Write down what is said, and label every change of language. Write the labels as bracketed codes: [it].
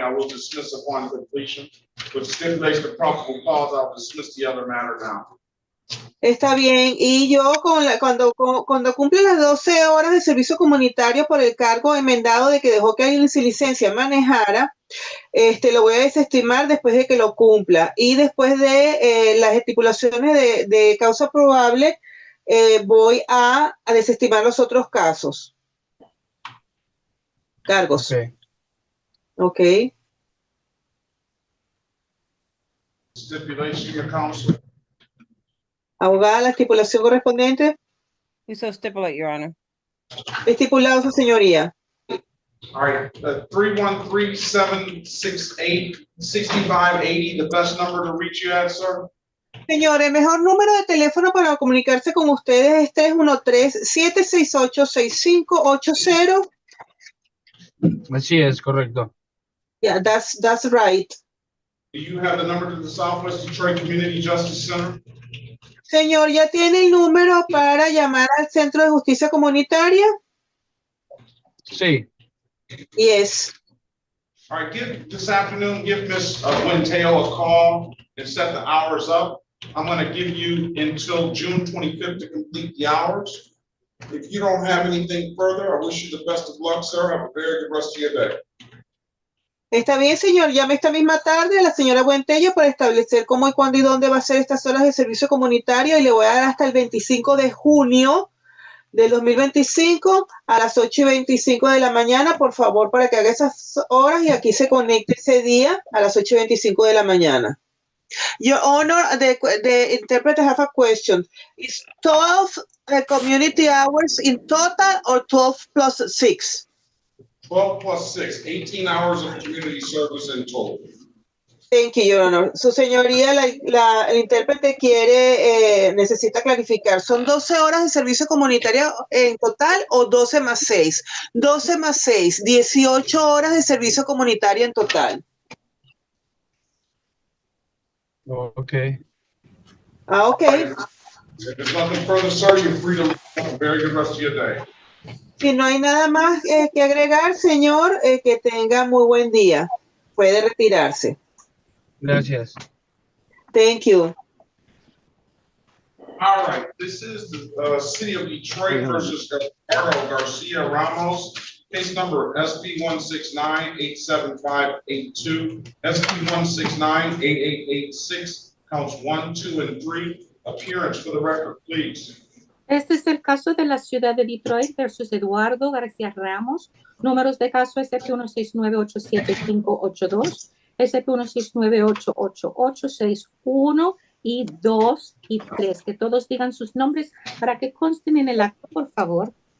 [en] I will dismiss upon completion, which stipulates the probable cause. I'll dismiss the other matter now. [es] Está bien, y yo cuando cumple las 12 horas de servicio comunitario por el cargo enmendado de que dejó que alguien sin licencia manejara, lo voy a desestimar después de que lo cumpla. Y después de las estipulaciones de causa probable, voy a desestimar los otros cargos. [en] Ok. Stipulation, your counsel. [es] Abogada, la estipulación correspondiente. [en] You so stipulate, Your Honor. [es] Estipulado, su señoría. [en] All right, 313-768-6580, the best number to reach you at, sir? [es] Señor, el mejor número de teléfono para comunicarse con ustedes es 313-768-6580. Así es, correcto. [en] Yeah, that's right. Do you have the number to the Southwest Detroit Community Justice Center? [es] Señor, ¿ya tiene el número para llamar al Centro de Justicia Comunitaria? Sí. [en] Yes. All right, this afternoon, give Ms. Winteo a call and set the hours up. I'm going to give you until June 25th to complete the hours. If you don't have anything further, I wish you the best of luck, sir. Have a very good rest of your day. [es] Está bien, señor. Llame esta misma tarde a la señora Buentello para establecer cómo y cuándo y dónde va a ser estas horas de servicio comunitario y le voy a dar hasta el 25 de junio del 2025 a las 8:25 de la mañana, por favor, para que haga esas horas y aquí se conecte ese día a las 8:25 de la mañana. [en] Your Honor, the interpreter have a question. Is 12 community hours in total or 12 plus 6? 12 plus 6, 18 hours of community service in total. Thank you, Your Honor. [es] Su señoría, el intérprete necesita clarificar. ¿Son 12 horas de servicio comunitario en total o 12 más 6? 12 más 6, 18 horas de servicio comunitario en total. [en] Okay. Okay. If there's nothing further, sir, you're free to leave. Have a very good rest of your day. [es] Si no hay nada más que agregar, señor, que tenga muy buen día. Puede retirarse. Gracias. [en] Thank you. All right, this is the City of Detroit versus Ricardo Garcia Ramos. Case number SB 169-87582, SB 169-8886, counts 1, 2, and 3. Appearance for the record, please. [es] Este es el caso de la ciudad de Detroit versus Eduardo García Ramos. Números de caso SP169-87582, SP169-88861 y 2 y 3. Que todos digan sus nombres para que consten en el acto, por favor.